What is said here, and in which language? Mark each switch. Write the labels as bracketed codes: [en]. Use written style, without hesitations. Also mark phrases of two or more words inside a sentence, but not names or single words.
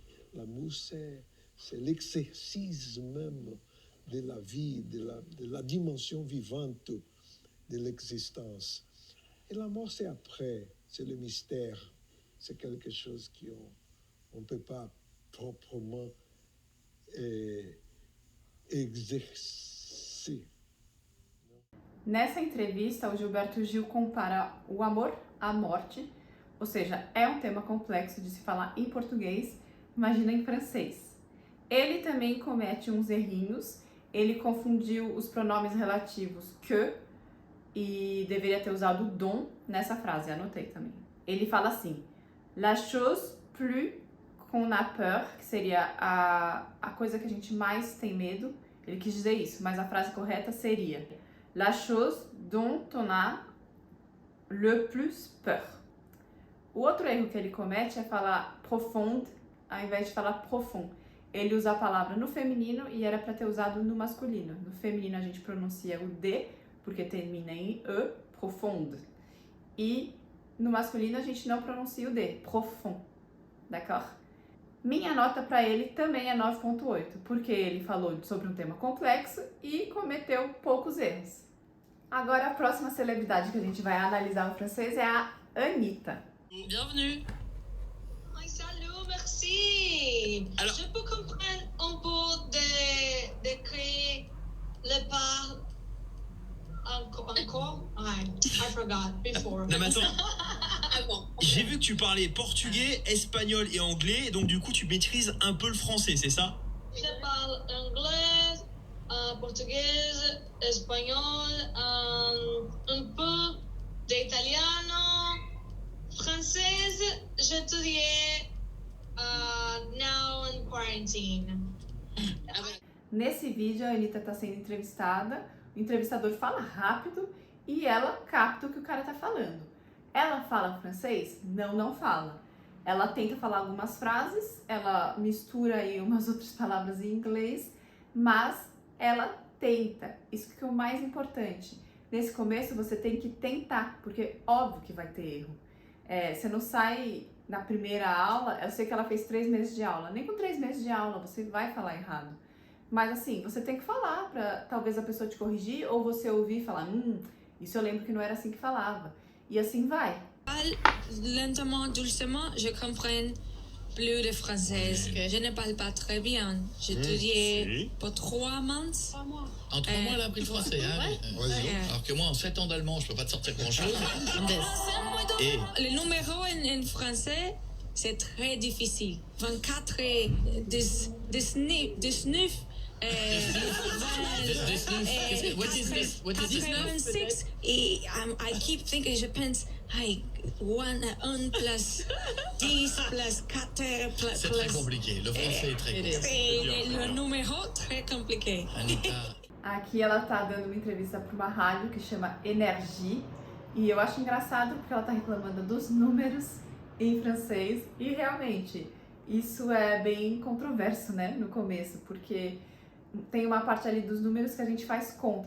[fr] L'amour, c'est l'exercice même de la vie, de la dimension vivante de l'existence. Et la mort, c'est après, c'est le mystère. C'est quelque chose qu'on ne peut pas proprement exercer. [pt] Nessa entrevista, o Gilberto Gil compara o amor à morte, ou seja, é um tema complexo de se falar em português, imagina em francês. Ele também comete uns errinhos, ele confundiu os pronomes relativos que e deveria ter usado dont nessa frase, anotei também. Ele fala assim, [fr] la chose plus qu'on a peur, [pt] que seria a coisa que a gente mais tem medo, ele quis dizer isso, mas a frase correta seria [fr] la chose dont on a le plus peur. [pt] O outro erro que ele comete é falar profonde ao invés de falar profond. Ele usa a palavra no feminino e era para ter usado no masculino. No feminino a gente pronuncia o D, porque termina em E, profonde. E no masculino a gente não pronuncia o D, profond. [fr] D'accord? [pt] Minha nota para ele também é 9.8, porque ele falou sobre um tema complexo e cometeu poucos erros. Agora a próxima celebridade que a gente vai analisar o francês é a Anitta. [fr] Bienvenue. Ay, salut, merci. Alors- Je peux comprendre un peu de créer le pas encore? Ouais, [en] I forgot before. [fr] Non mais attends, J'ai vu que tu parlais portugais, espagnol et anglais, et donc du coup tu maîtrises un peu le français, c'est ça? Je parle anglais, portugais, espagnol, un peu d'italien, français. [en] J'étudiais now in quarantine. [pt] Nesse vídeo, a Anitta tá sendo entrevistada, o entrevistador fala rápido e ela capta o que o cara tá falando. Ela fala francês? Não, não fala. Ela tenta falar algumas frases, ela mistura aí umas outras palavras em inglês, mas ela tenta. Isso que é o mais importante. Nesse começo você tem que tentar, porque óbvio que vai ter erro. Você não sai na primeira aula, eu sei que ela fez 3 meses de aula, nem com 3 meses de aula você vai falar errado. Mas assim, você tem que falar pra talvez a pessoa te corrigir, ou você ouvir e falar, isso eu lembro que não era assim que falava. E assim vai. [fr] Lentement, doucement, je comprends plus de français. Je ne parle pas très bien. J'ai étudié pour 3 mois. En 3 mois, elle a appris le français. Hein? Alors que moi, en 7 ans d'allemand, je peux pas te sortir grand-chose. Et le numéro en français, c'est très difficile. 24 et 19. [en] What is this? 96. Et I keep thinking, [fr] je pense, 1 plus 10 plus 4 plus... C'est très compliqué. Le français est très compliqué. Et le numéro, très compliqué. Anitta. [pt] Aqui ela tá dando uma entrevista para uma rádio que chama Energie, e eu acho engraçado porque ela tá reclamando dos números em francês, e realmente isso é bem controverso, né, no começo, porque tem uma parte ali dos números que a gente faz contas.